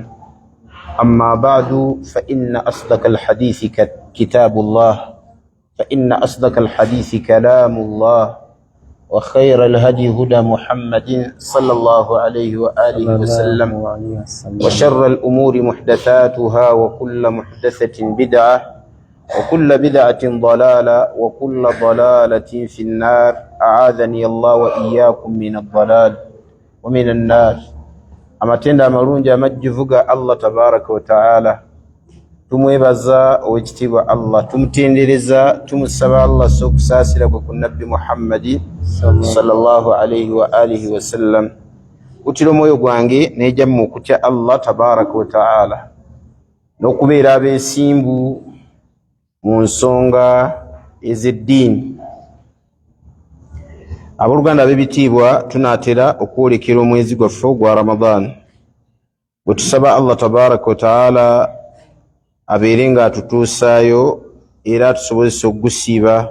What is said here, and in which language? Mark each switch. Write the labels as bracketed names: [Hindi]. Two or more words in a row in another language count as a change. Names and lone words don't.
[Arabic] أما بعد فإن أصدق الحديث كتاب الله، فإن أصدق الحديث كلام الله، وخير الهدي هدى محمد صلى الله عليه وآله وسلم، وشر الأمور محدثاتها، وكل محدثة بدعة، وكل بدعة ضلالة، وكل ضلالة في النار. أعاذني الله وإياكم من الضلال ومن النار. [Ganda] Amatenda amalungi amajjuvuga [Arabic] الله تبارك وتعالى, [Ganda] tumwebaza owekitiibwa Allah, tumutendereza, tumusaba Allah okusaasira kwe ku Nabbi Muhammadi [Arabic] صلى الله عليه وآله وسلم. [Ganda] Kutira omwoyo gwange nejammu okutya [Arabic] الله تبارك وتعالى [Ganda] n'okubeera abeesimbu mu nsonga ez'eddiini. Abooluganda ab'ebitiibwa, tunaatera okwolekera omwezi gwaffe gwa Ramadan, bwe tusaba [Arabic] الله تبارك وتعالى [Ganda] abeere nga atutuusaayo era atusobozesa okugusiiba.